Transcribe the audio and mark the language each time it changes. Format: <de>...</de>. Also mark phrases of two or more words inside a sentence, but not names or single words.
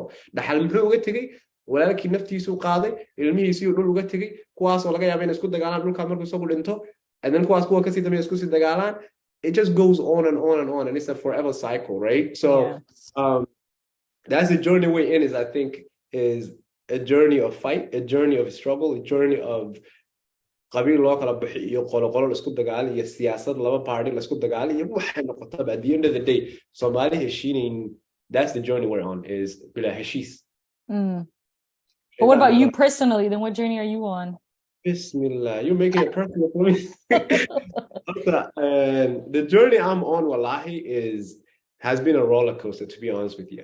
<so>Dhaxal muxuu uga tagay? Walaalkii naftiisu qaaday, ilmihiisii dhul uga tagay, kuwaas oo laga yaabaa inay isku dagaalaan dhulka markuu isagu dhinto,</so> <en>and then</en> <so>kuwaas kuwa kasii dambeeya isku sii dagaalaan.</so> <en>It just goes on and on and on, and it's a forever cycle, right? So that's the journey we're in. I think is a journey of fight, a journey of struggle, a journey of</en> <so>qabiil loo kala bixiyo qolo isku dagaal iyo siyaasad laba party la isku dagaal iyo waxay noqotaba</so> <en>at the end of the day</en> <so>Somali heshiinayn.</so> <en>That's the journey we're on, is</en> <so>bila heshiis.</so> <en>But what about you personally? Then what journey are you on? Bismillah, you're making it personal for me. The journey I'm on, wallahi, has been a roller coaster, to be honest with you.</en>